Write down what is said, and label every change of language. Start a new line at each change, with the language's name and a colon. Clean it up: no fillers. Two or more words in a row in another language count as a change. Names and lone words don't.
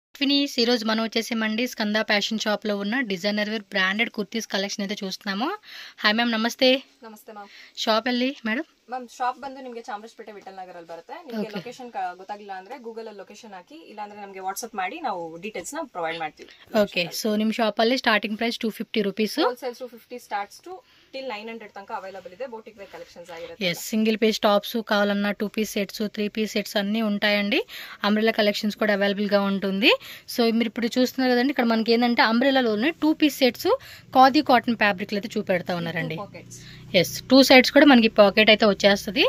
Telugu: ఫినిష్ ఈ రోజు మనం వచ్చేసామండి స్కంద ఫ్యాషన్ షాప్ లో ఉన్న
English: designer wear branded kurtis collection
Telugu: అయితే చూస్తున్నాము.
English: hi ma'am,
Kannada: ನಮಸ್ತೆ. ನಮಸ್ತೆ ಮ್ಯಾಮ್. ಶಾಪ್ ಎಲ್ಲಿ ಮೇಡಮ್? ಮ್ಯಾಮ್ ಶಾಪ್ ಬಂದು ನಿಮಗೆ ಚಾಮರಾಜಪೇಟೆ ವಿಠಲ್ ನಗರ ಅಲ್ಲಿ ಬರುತ್ತೆ. ನಿಮಗೆ ಲೊಕೇಶನ್ ಗೊತ್ತಾಗಿಲ್ಲ ಅಂದ್ರೆ ಗೂಗಲ್ ಅಲ್ಲಿ ಲೊಕೇಶನ್ ಹಾಕಿ, ಇಲ್ಲ ಅಂದ್ರೆ ನಮಗೆ ವಾಟ್ಸ್ಆಪ್ ಮಾಡಿ ನಾವು ಡೀಟೇಲ್ಸ್ ನ ಪ್ರೊವೈಡ್ ಮಾಡ್ತೀವಿ. ಓಕೆ, ಸೊ ನಿಮ್ಮ ಶಾಪ್ ಅಲ್ಲಿ
English: starting price 250 rupees,
Kannada: ಹೋಲ್ಸೇಲ್ 250
English: starts to till
Kannada: 900 ತನಕ ಅವೈಲಬಲ್ ಇದೆ.
English: boutique wear collections ಆಗಿರುತ್ತೆ.
Telugu: ఎస్,
English: single piece tops
Telugu: కావాలన్నా
English: 2 piece sets 3 piece sets
Telugu: అన్నీ ఉంటాయండి.
English: umbrella collections
Telugu: కూడా అవైలబుల్ గా ఉంటుంది. సో మీరు ఇప్పుడు చూస్తున్నారు కదండి, ఇక్కడ మనకి ఏంటంటే అంబ్రెల్లాలోనే 2 పీస్ సెట్స్ ఖాదీ
English: cotton fabric
Telugu: అయితే చూపెడతా ఉన్నారండి. ఎస్, 2 సైడ్స్ కూడా మనకి పాకెట్ అయితే వచ్చేస్తుంది.